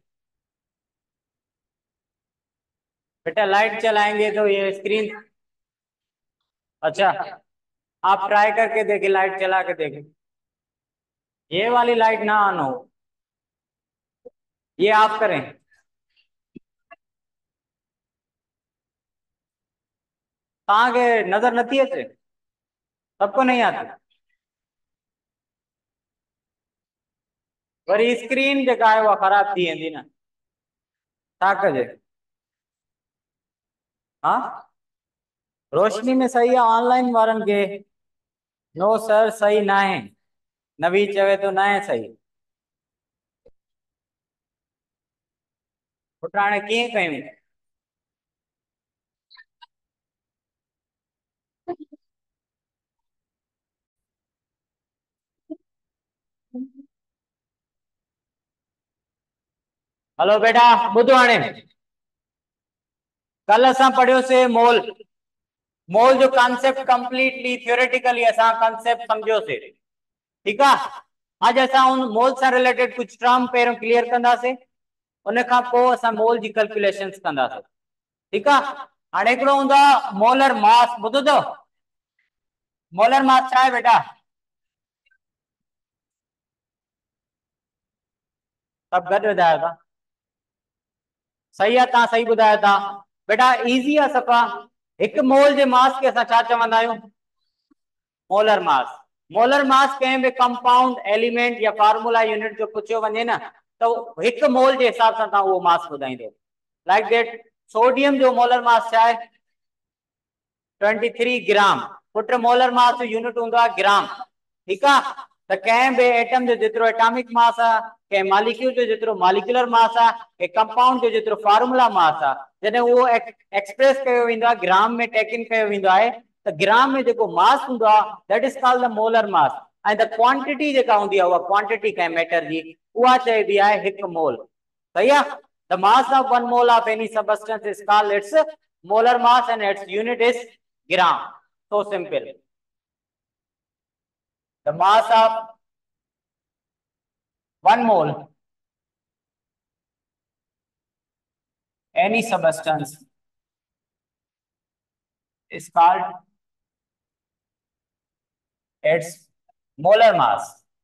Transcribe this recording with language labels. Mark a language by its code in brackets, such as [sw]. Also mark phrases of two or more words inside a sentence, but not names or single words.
[hi] बेटा लाइट चलाएंगे तो ये स्क्रीन। अच्छा, आप ट्राई करके देखें, लाइट चला के देखें। ये वाली लाइट ना ऑन हो, ये आप करें। [sd] तव्हांखे नज़र नथी अचे? [hi] सबको नहीं आती? [sd] वरी स्क्रीन जेका आहे उहा ख़राब थी वेंदी न। छा कजे? हाँ, रोशनी में सही आहे ऑनलाइन वारनि खे। [en] no sir, [sd] सही ना आहे। नवी चवे तो ना आहे सही। पुट हाणे कीअं कयूं? हलो बेटा, ॿुधो हाणे। कल असां पढ़ियोसीं मोल। मोल जो कॉन्सेप्ट [en] completely theoretically [sd] असां कॉन्सेप्ट सम्झियोसीं। [hi] ठीक है। [sd] अज असां उन मोल से रिलेटेड कुछ टर्म पहिरियों क्लियर कंदासीं, उन खां पोइ असां मोल जी कैलकुलेशंस कंदासीं। [hi] ठीक है। [sd] हाणे हिकिड़ो हूंदो आहे [en] molar mass, [sd] ॿुधो अथव? [en] molar mass [sd] छा आहे बेटा? सब गॾु ॿुधायो था। सही आहे, तव्हां सही ॿुधायो था। बेटा इज़ी आहे सफ़ा। हिकु मोल जे मास खे असां छा चवंदा आहियूं? [en] molar mass. molar mass [sd] कंहिं बि [en] compound element [sd] या [en] formula unit [sd] जो पुछियो वञे न, तो हिकु मोल जे हिसाब सां तव्हां उहो मास ॿुधाईंदो। [en] like that [sd] सोडियम जो [en] molar mass [sd] छा आहे? 23 ग्राम। पुट [en] molar mass [sd] जो यूनिट होंगे ग्राम। [hi] ठीक है। [sd] तो कंहिं भी एटम जो जितरो [en] atomic mass [sd] है, कंहिं मॉलिक्यूल जो जितरो [en] molecular mass [sd] है, कंहिं कंपाउंड जो जितरो [en] formula mass [sd] है, [hi] जैसे वो [sd] एक्सप्रेस कयो वेंदो आहे ग्राम में टेकिन कयो वेंदो आहे। [hi] तो ग्राम में जो मास होंगे [en] that is called the molar mass. and the quantity [sd] जेका होंदी आहे, उहा क्वांटिटी कंहिं मैटर जी उहा चइबी आहे हिकु मोल। [hi] सही है। [en] the mass of one mole of any substance is called its molar mass and its unit is gram. So simple. The mass of one mole any substance is called its molar mass.